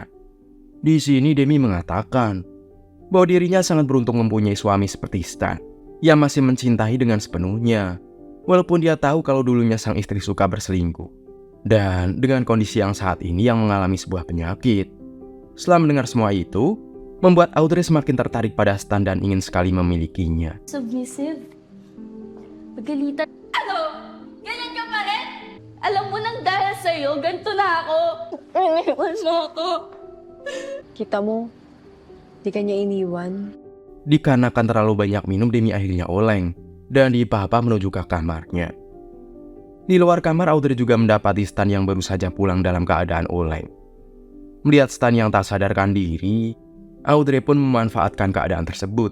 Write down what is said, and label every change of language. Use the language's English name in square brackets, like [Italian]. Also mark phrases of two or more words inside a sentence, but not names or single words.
[Indonesian] Di sini Demi mengatakan bahwa dirinya sangat beruntung mempunyai suami seperti Stan, yang masih mencintai dengan sepenuhnya, walaupun dia tahu kalau dulunya sang istri suka berselingkuh. Dan dengan kondisi yang saat ini yang mengalami sebuah penyakit. Setelah mendengar semua itu, membuat Audrey semakin tertarik pada Stan dan ingin sekali memilikinya. [Filipino] Submissive. Pagalitan. Ano? Ganyan ka pa rin? Alam mo nang dahil sa'yo, ganito na ako. Iniwan mo ako. Kita mo, di ka niya iniwan. [Indonesian] Dikarenakan terlalu banyak minum, Demi akhirnya oleng dan dipapa menuju ke kamarnya. Di luar kamar, Audrey juga mendapati Stan yang baru saja pulang dalam keadaan oleng. Melihat Stan yang tak sadarkan diri, Audrey pun memanfaatkan keadaan tersebut.